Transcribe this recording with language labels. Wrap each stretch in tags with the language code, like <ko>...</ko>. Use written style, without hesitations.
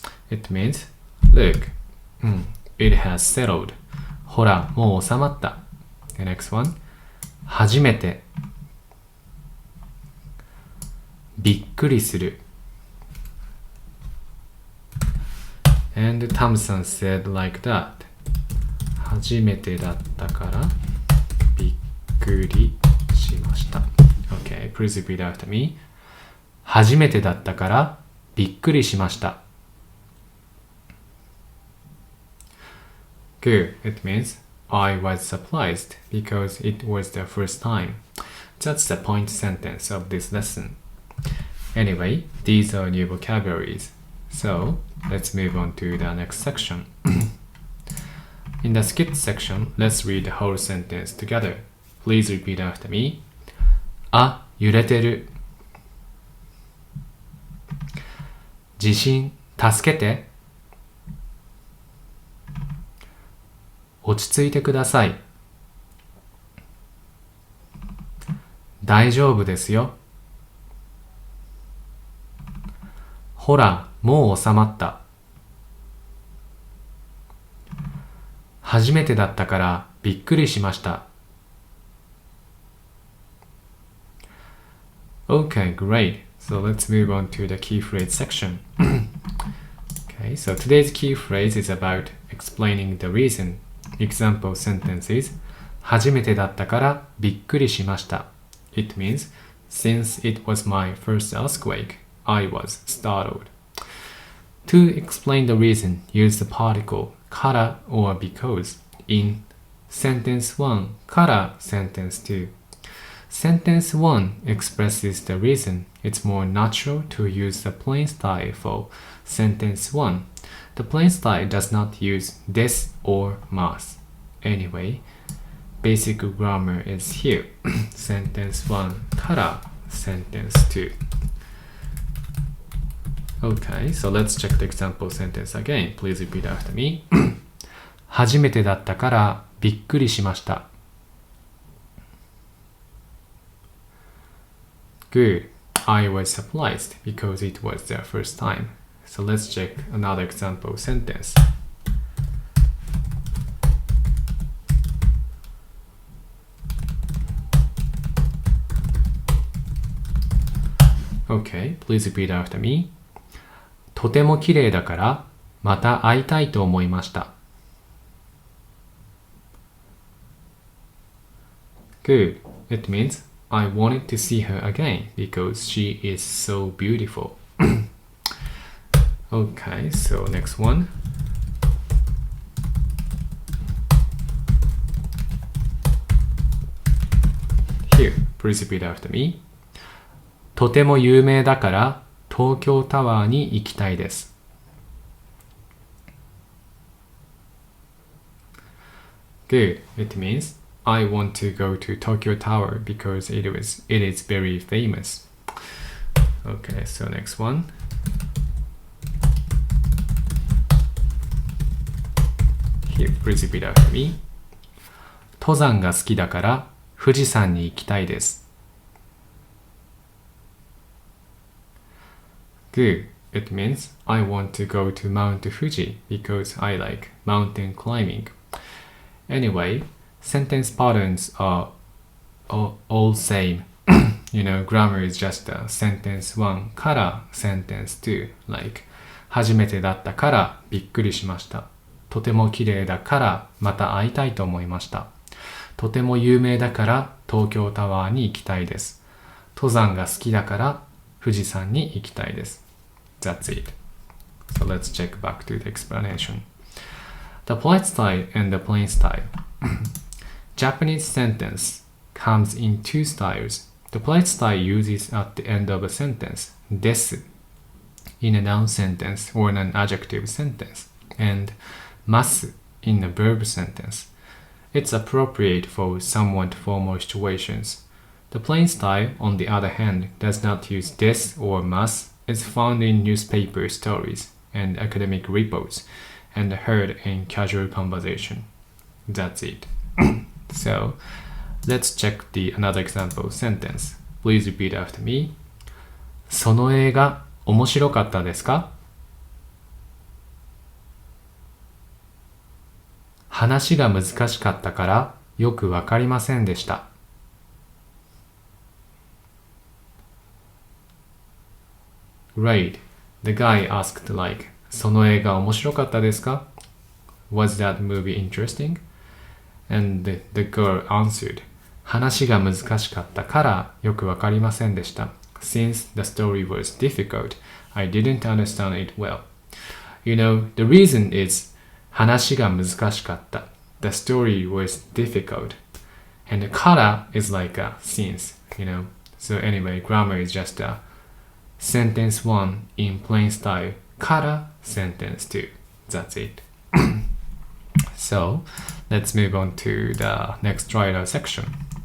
<en>It means, look, it has settled.</en> <ja>ほら、もう収まった。</ja> <en>The next one.</en> <ja>初めて。びっくりする。</ja> <en>And Thompson said like that.</en> <ja>初めてだったからびっくりしました。</ja> <en>Okay, please repeat after me.</en> <ja>初めてだったからびっくりしました。</ja> <en>Good. It means I was surprised because it was the first time. That's the point sentence of this lesson. Anyway, these are new vocabularies. So, let's move on to the next section. In the skit section, let's read the whole sentence together. Please repeat after me.</en> <ja>あ、揺れてる。地震、助けて。落ち着いてください。大丈夫ですよ。ほら、もう収まった。初めてだったからびっくりしました。</ja> <en>Okay, great. So let's move on to the key phrase section. Okay, so today's key phrase is about explaining the reason. Example sentences</en> <ja>初めてだったからびっくりしました。</ja> <en>It means, since it was my first earthquake, I was startled. To explain the reason, use the particle から or because in sentence 1 から sentence 2. Sentence 1 expresses the reason. It's more natural to use the plain style for sentence 1. The plain style does not use des or mas. Anyway, basic grammar is here. Sentence 1 から sentence 2. Okay, so let's check the example sentence again. Please repeat after me.</en> <ja>初めてだったからびっくりしました。</ja> <en>Good. I was surprised because it was their first time. So let's check another example sentence. Okay, please repeat after me.</en> <ja>とても綺麗だからまた会いたいと思いました。</ja> <en>Good. It means I wanted to see her again because she is so beautiful. Okay, so next one. Here, please repeat after me.</en> <ja>とても有名だから東京タワーに行きたいです。</ja> <en>Good. It means I want to go to Tokyo Tower because it is very famous. Okay, so next one. Here, please repeat after me.</en> <ja>登山が好きだから富士山に行きたいです。</ja> <en>Good. It means I want to go to Mount Fuji because I like mountain climbing. Anyway, sentence patterns are all same. Grammar is just sentence 1から sentence 2.</en> <ja>Like, 初めてだったからびっくりしました。とても綺麗だからまた会いたいと思いました。とても有名だから東京タワーに行きたいです。登山が好きだから富士山に行きたいです。</ja> <en>That's it. So let's check back to the explanation. The polite style and the plain style. Japanese sentence comes in two styles. The polite style uses at the end of a sentence です in a noun sentence or an adjective sentence and ます in a verb sentence. It's appropriate for somewhat formal situations. The plain style, on the other hand, does not use です or ます. It's found in newspaper stories and academic reports and heard in casual conversation. That's it. So, let's check another example sentence. Please repeat after me.</en> <ja>その映画面白かったですか？話が難しかったからよくわかりませんでした。</ja> <en>Great. The guy asked like,</en> <ja>その映画面白かったですか？</ja> <en>Was that movie interesting? And the girl answered,</en> <ja>話が難しかったからよくわかりませんでした。</ja> <en>Since the story was difficult, I didn't understand it well. The reason is</en> <ja>話が難しかった。</ja> <en>The story was difficult. And the から is like a since, So anyway, grammar is just a sentence 1 in plain style から sentence 2. That's it. So, let's move on to the next writer section.</en>